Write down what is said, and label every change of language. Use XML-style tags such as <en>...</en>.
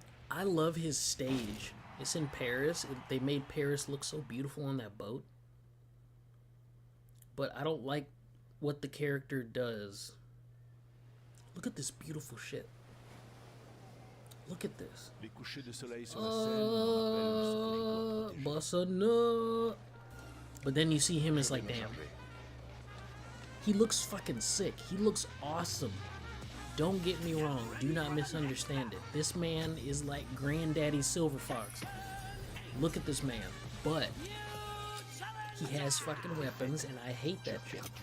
<en>I love his stage. It's in Paris. They made Paris look so beautiful on that boat. But I don't like what the character does. Look at this beautiful shit. Look at this.</en> <fr>Les couchers de soleil sur la Seine me rappellent ce que je dois protéger. Bossa nut.</fr> <en>But then you see him as like, damn. He looks fucking sick. He looks awesome. Don't get me wrong. Do not misunderstand it. This man is like Granddaddy Silver Fox. Look at this man. But he has fucking weapons, and I hate that shit.</en>